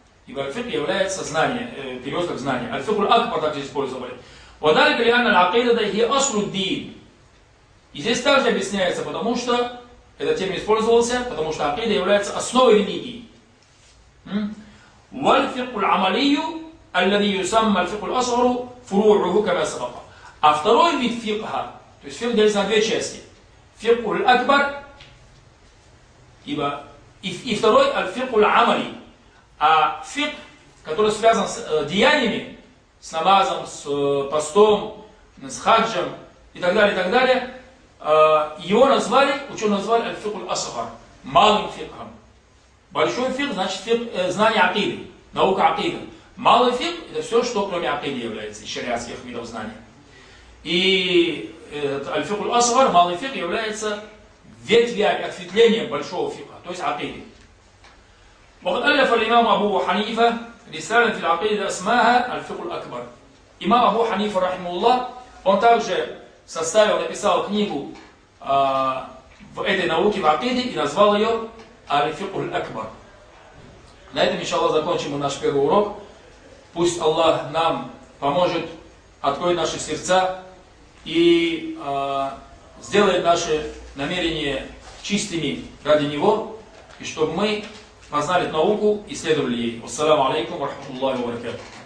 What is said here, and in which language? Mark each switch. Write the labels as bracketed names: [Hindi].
[Russian] Ибо аль-фикх является знание, переводом знания. Аль-Фикху-Л-Акбар также использовали. [Arabic] وَدَلِكَ لِأَنَّ الْعَقِيدَةَ هِيَ أَصْلُ الدِّينِ. [Russian] И здесь также объясняется, потому что этот термин использовался, потому что акида является основой религии. [Arabic] والفقه العملي الذي يسمى الفقه الأصغر فروعه كما سبق. [Russian] А второй вид фикха, то есть фикх делится на две части. Фикх уль-акбар и второй фикх уль-амали. А фикх, который связан с деяниями, с намазом, с постом, с хаджем и так далее, и так далее, его назвали, ученые назвали фикх уль-асгар, малым фикхом. Большой фикх, значит, фикх, знание акиды, наука акиды. Малый фикх, это все, что кроме акиды является, из шариатских видов знания. И аль-фикх аль-асгар, малый фикх, является ветвью, ответвлением большого фикха, то есть акиды. [Arabic] وقد ألف الإمام أبو حنيفة رسالة في العقيدة اسمها الفقه الأكبر. إمام أبو حنيفة رحمه الله, [Russian] он также составил, написал книгу в этой науке, в акиде, и назвал ее الفقه الأكبر. На этом, иншаллах, закончим наш первый урок. Пусть Аллах нам поможет, откроет наши сердца, и сделает наши намерения чистыми ради Него, и чтобы мы познали науку и следовали ей. Ассаляму алейкум ва рахматуллахи ва баракатух.